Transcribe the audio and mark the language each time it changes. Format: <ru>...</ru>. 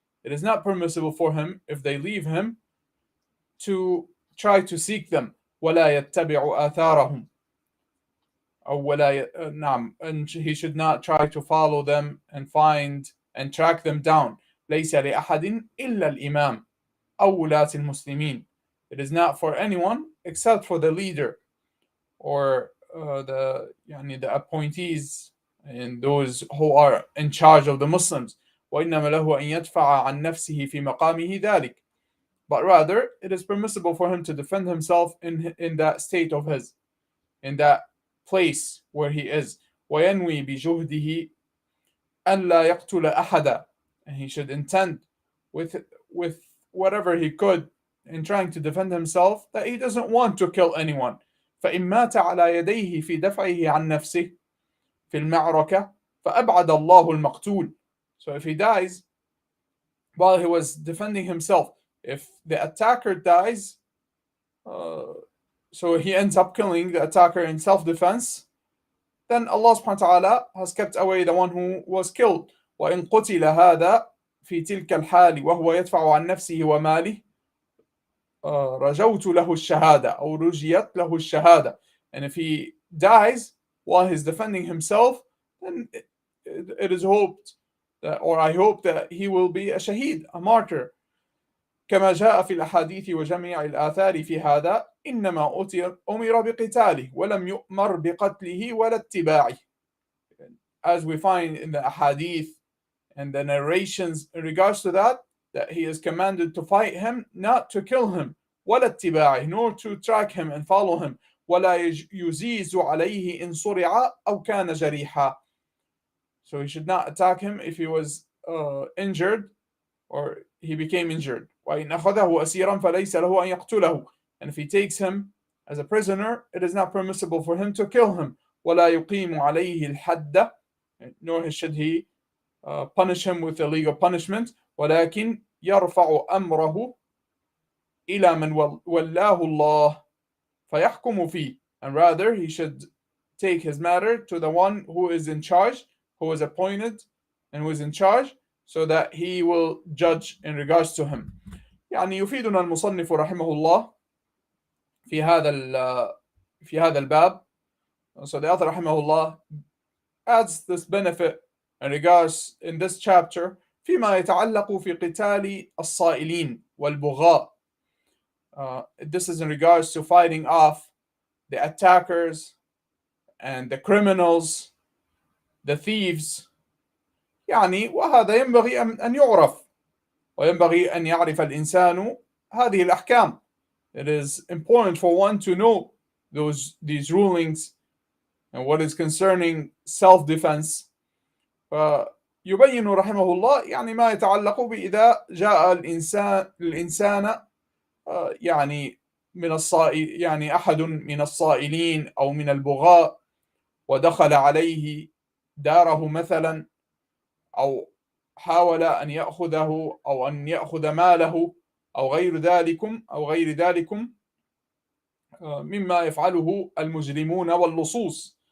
<en>It is not permissible for him, if they leave him, to try to seek them.</en> <ar>ولا يتبع آثارهم.</ar> <en>And he should not try to follow them and find and track them down.</en> <ar>ليس لأحد إلا الإمام أو ولاة المسلمين.</ar> <en>It is not for anyone except for the leader, or the appointees and those who are in charge of the Muslims.</en> <ar>وإنما له أن يدفع عن نفسه في مقامه ذلك.</ar> <en>But rather, it is permissible for him to defend himself in that state of his, in that place where he is.</en> <ar>وينوي بجهده أن لا يقتل أحدا.</ar> <en>And he should intend with whatever he could in trying to defend himself that he doesn't want to kill anyone.</en> <ar>فإن مات على يديه في دفعه عن نفسه في المعركة فأبعد الله المقتول.</ar> <en>So if he dies while he was defending himself, if the attacker dies, so he ends up killing the attacker in self-defense, then Allah subhanahu wa ta'ala has kept away the one who was killed.</en> <ar>وإن قتل هذا في تلك الحال وهو يدفع عن نفسه وماله رجوت له الشهادة أو رجيت له الشهادة.</ar> <en>And if he dies while he's defending himself, then it is hoped that, or I hope that he will be a shaheed, a martyr.</en> <ar>كما جاء في الأحاديث وجميع الآثار في هذا إنما أمر بقتاله ولم يؤمر بقتله ولا اتباعه.</ar> <en>As we find in the ahadith and the narrations in regards to that he is commanded to fight him, not to kill him,</en> <ar>ولا اتباعه,</ar> <en>nor to track him and follow him,</en> <ar>ولا يزيز عليه إن صرع أو كان جريحا.</ar> <en>So he should not attack him if he was injured or he became injured.</en> <ar>وإن أخذه أسيرا فليس له أن يقتله.</ar> <en>And if he takes him as a prisoner, it is not permissible for him to kill him.</en> <ar>ولا يقيم عليه الحد,</ar> <en>nor should he punish him with a legal punishment.</en> <ar>ولكن يرفع أمره إلى من ولاه الله فيحكم فيه.</ar> <en>And rather, he should take his matter to the one who is in charge, who is appointed and who is in charge, so that he will judge in regards to him.</en> <ar>يعني يفيدنا المصنف رحمه الله في هذا الباب.</ar> <en>So the author رحمه الله adds this benefit in regards in this chapter</en> <ar>فيما يتعلق في قتال الصائلين والبغاة.</ar> <en>This is in regards to fighting off the attackers and the criminals, the thieves.</en> <ar>يعني وهذا ينبغي أن يعرف وينبغي أن يعرف الإنسان هذه الأحكام.</ar> <en>It is important for one to know these rulings and what is concerning self-defense.</en> <ar>فيبين رحمه الله يعني ما يتعلق بإذا جاء الإنسان يعني يعني أحد من الصائلين أو من البغاة ودخل عليه داره مثلا، أو حاول أن يأخذه أو أن يأخذ ماله أو غير ذلك مما يفعله المجرمون واللصوص.</ar>